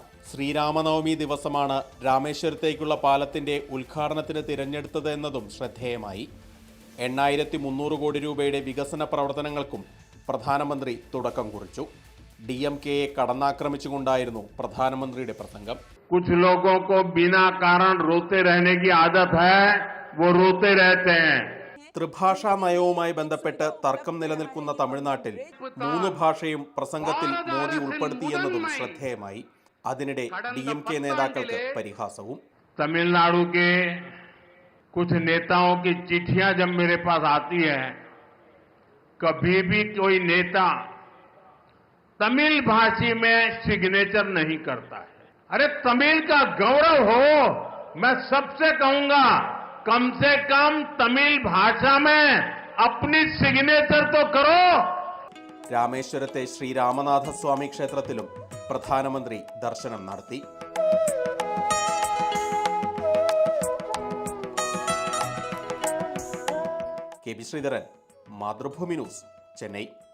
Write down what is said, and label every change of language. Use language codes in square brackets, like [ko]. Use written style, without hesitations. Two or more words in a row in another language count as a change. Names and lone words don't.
[ml] ശ്രീരാമനവമി ദിവസമാണ് രാമേശ്വരത്തേക്കുള്ള പാലത്തിന്റെ ഉദ്ഘാടനത്തിന് തിരഞ്ഞെടുത്തത് എന്നതും ശ്രദ്ധേയമായി. 8300 കോടി രൂപയുടെ വികസന പ്രവർത്തനങ്ങൾക്കും പ്രധാനമന്ത്രി തുടക്കം കുറിച്ചു. DMKയെ കടന്നാക്രമിച്ചുകൊണ്ടായിരുന്നു പ്രധാനമന്ത്രിയുടെ പ്രസംഗം. [hi] कुछ लोगों को बिना कारण रोते रहने की आदत है, वो रोते रहते हैं. [ml] ത്രിഭാഷാ നയവുമായി ബന്ധപ്പെട്ട് തർക്കം നിലനിൽക്കുന്ന തമിഴ്നാട്ടിൽ 3 ഭാഷയും പ്രസംഗത്തിൽ മോദി ഉൾപ്പെടുത്തിയെന്നതും ശ്രദ്ധേയമായി. അതിനിടെ DMK നേതാക്കൾക്ക് പരിഹാസവും. [hi] तमिलनाडु के कुछ नेताओं की चिट्ठियां जब मेरे पास आती है, कभी भी कोई नेता तमिल भाषी में सिग्नेचर नहीं करता है. अरे तमिल का गौरव हो, मैं सबसे कहूंगा कम से कम तमिल भाषा में अपनी सिग्नेचर तो करो. [ml] രാമേശ്വരത്തെ ശ്രീരാമനാഥസ്വാമി ക്ഷേത്രത്തിലും പ്രധാനമന്ത്രി ദർശനം നടത്തി. കെ. ബി. ശ്രീധരൻ, മാതൃഭൂമി ന്യൂസ്, ചെന്നൈ.